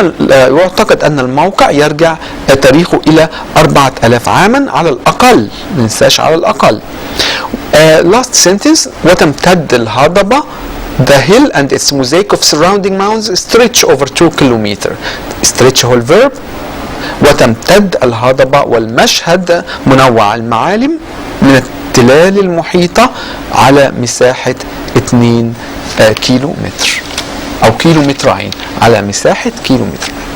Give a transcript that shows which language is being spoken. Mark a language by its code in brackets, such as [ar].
[ar] يعتقد أن الموقع يرجع تاريخه إلى 4,000 عاما على الأقل، ما ننساش على الأقل. [en] last sentence، [ar] وتمتد الهضبة [en] the hill and its mosaic of surrounding mounds stretch over 2 kilometers. [ar] stretch هو الverb، وتمتد الهضبة والمشهد منوع المعالم من التلال المحيطة على مساحة 2 كيلومتر أو كيلومترين، على مساحة كيلومتر.